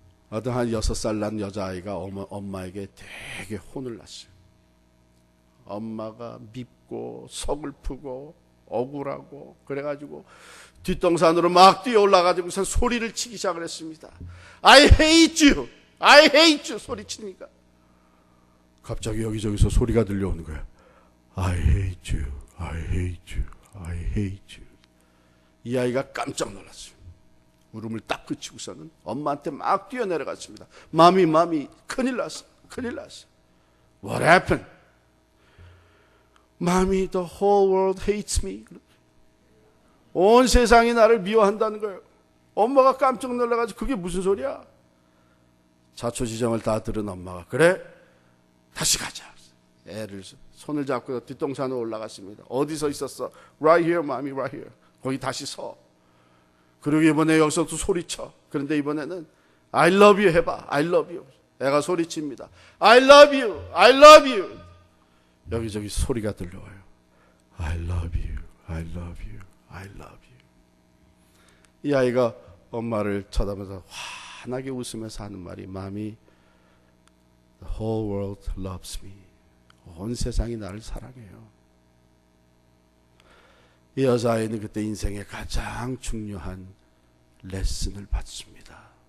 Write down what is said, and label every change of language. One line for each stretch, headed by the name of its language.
Korean: 어떤 한 6살 난 여자아이가 엄마에게 되게 혼을 났어요. 엄마가 밉고 서글프고 억울하고 그래가지고 뒷동산으로 막 뛰어 올라가지고선 소리를 치기 시작을 했습니다.
English: I hate you, I hate you
Korean: 소리치니까 갑자기 여기저기서 소리가 들려오는 거야.
English: I hate you, I hate you, I hate you.
Korean: 이 아이가 깜짝 놀랐어요. 울음을 딱 그치고서는 엄마한테 막 뛰어내려갔습니다. 마미 큰일 났어, 큰일 났어.
English: What happened? Mommy, the whole world hates me.
Korean: 온 세상이 나를 미워한다는 거예요. 엄마가 깜짝 놀라가지고 그게 무슨 소리야? 자초지정을 다 들은 엄마가 그래? 다시 가자. 애를 손을 잡고 뒷동산으로 올라갔습니다. 어디서 있었어?
English: Right here, mommy, right here.
Korean: 거기 다시 서. 그리고 이번에 여기서 또 소리쳐. 그런데 이번에는
English: I love you
Korean: 해봐.
English: I love you.
Korean: 애가 소리칩니다.
English: I love you, I love you.
Korean: 여기저기 소리가 들려와요.
English: I love you, I love you, I love you.
Korean: 이 아이가 엄마를 쳐다보면서 환하게 웃으면서 하는 말이
English: Mommy, the whole world loves me.
Korean: 온 세상이 나를 사랑해요. 이 여자아이는 그때 인생의 가장 중요한 레슨을 받습니다.